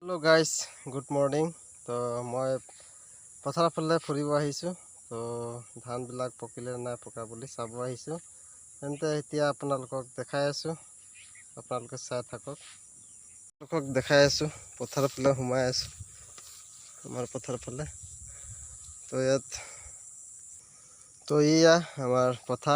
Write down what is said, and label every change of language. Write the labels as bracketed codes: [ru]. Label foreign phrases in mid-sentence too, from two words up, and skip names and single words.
[en] hello guys, good morning. [as] তো মই পথাৰ ফালে ফুৰিব আহিছোঁ। তো ধানবিলাক পকিলে নাই পকা বুলি চাব আহিছোঁ। তেন্তে এতিয়া আপোনালোকক দেখাই আছোঁ, আপোনালোকে চাই থাকক। আপোনালোকক দেখাই আছোঁ, পথাৰ ফালে সোমাই আছোঁ, আমাৰ পথাৰ ফালে। তো এয়া আমাৰ পথাৰ।